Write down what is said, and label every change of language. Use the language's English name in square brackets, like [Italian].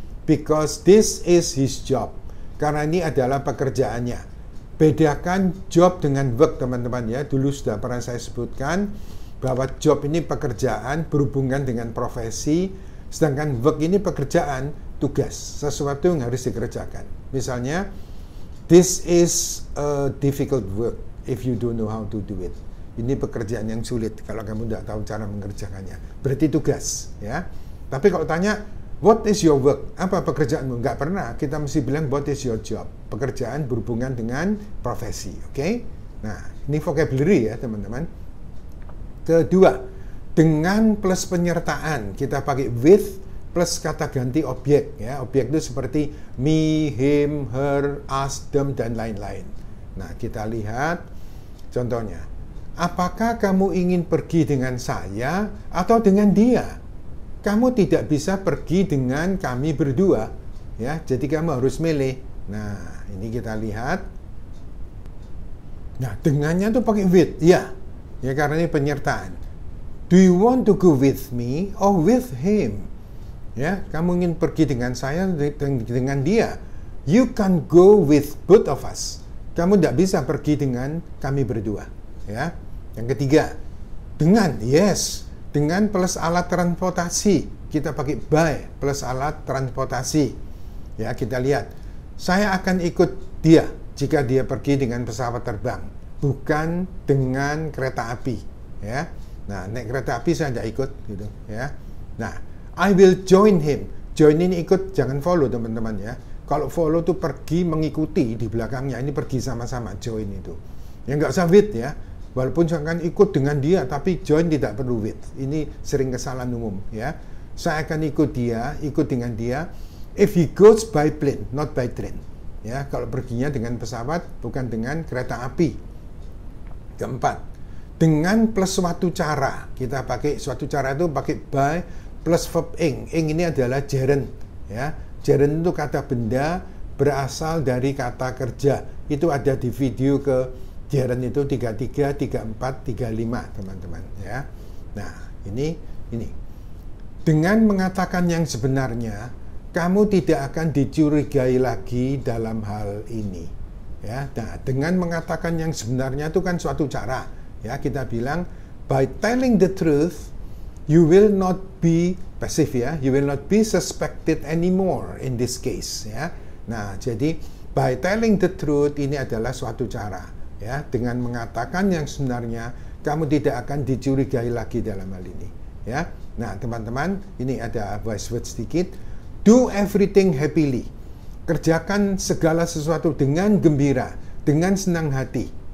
[English] Because this is his job. [Indonesian] Karena ini adalah pekerjaannya. Bedakan job dengan work teman-teman ya. Dulu sudah pernah saya sebutkan bahwa job ini pekerjaan berhubungan dengan profesi, sedangkan work ini pekerjaan, tugas, sesuatu yang harus dikerjakan. Misalnya, [English] this is a difficult work if you don't know how to do it. [Indonesian] Ini pekerjaan yang sulit kalau kamu tidak tahu cara mengerjakannya. Berarti tugas ya. Tapi kalau tanya, [English] what is your work? [Indonesian] Apa pekerjaanmu? Nggak pernah. Kita mesti bilang [English] what is your job? [Indonesian] Pekerjaan berhubungan dengan profesi. Oke? Nah, ini vocabulary ya teman-teman. Kedua, dengan plus penyertaan. Kita pakai with plus kata ganti objek ya. Objek itu seperti me, him, her, us, them, dan lain-lain. Nah, kita lihat contohnya. Apakah kamu ingin pergi dengan saya atau dengan dia? Kamu tidak bisa pergi dengan kami berdua ya. Jadi kamu harus milih. Nah, ini kita lihat. Nah, dengannya tuh pakai with ya. Ya, karena ini penyertaan. [English] Do you want to go with me or with him? [Indonesian] Ya, kamu ingin pergi dengan saya dengan dia. [English] You can go with both of us. [Indonesian] Kamu tidak bisa pergi dengan kami berdua ya. Yang ketiga, dengan yes, dengan plus alat transportasi. Kita pakai by plus alat transportasi. Ya, kita lihat. Saya akan ikut dia jika dia pergi dengan pesawat terbang, bukan dengan kereta api, ya. Nah, naik kereta api saya tidak ikut gitu, ya. Nah, [English] I will join him. [Indonesian] Join ini ikut, jangan follow teman-teman ya. Kalau follow tuh pergi mengikuti di belakangnya, ini pergi sama-sama, join itu. Ya nggak usah with ya. Walaupun saya akan ikut dengan dia, tapi join tidak perlu with. Ini sering kesalahan umum, ya. Saya akan ikut dengan dia. [English] If he goes by plane, not by train. [Indonesian] Ya, kalau perginya dengan pesawat, bukan dengan kereta api. Keempat, dengan plus suatu cara. Kita pakai suatu cara itu pakai by plus verb ing. Ing ini adalah gerund, ya. Gerund itu kata benda berasal dari kata kerja. Itu ada di video ke gerund itu 33, 34, 35, teman-teman, ya. Nah, ini. Dengan mengatakan yang sebenarnya, kamu tidak akan dicurigai lagi dalam hal ini, ya. Nah, dengan mengatakan yang sebenarnya itu kan suatu cara, ya. [English] Kita bilang by telling the truth, you will not be passive, ya. You will not be suspected anymore in this case, ya. [Indonesian] Nah, jadi [English] by telling the truth [Indonesian] ini adalah suatu cara. Ya, dengan mengatakan yang sebenarnya, kamu tidak akan dicurigai lagi dalam hal ini, ya. Nah, teman-teman, ini ada voice word sedikit. [English] Do everything happily. [Indonesian] Kerjakan segala sesuatu dengan gembira, dengan senang hati.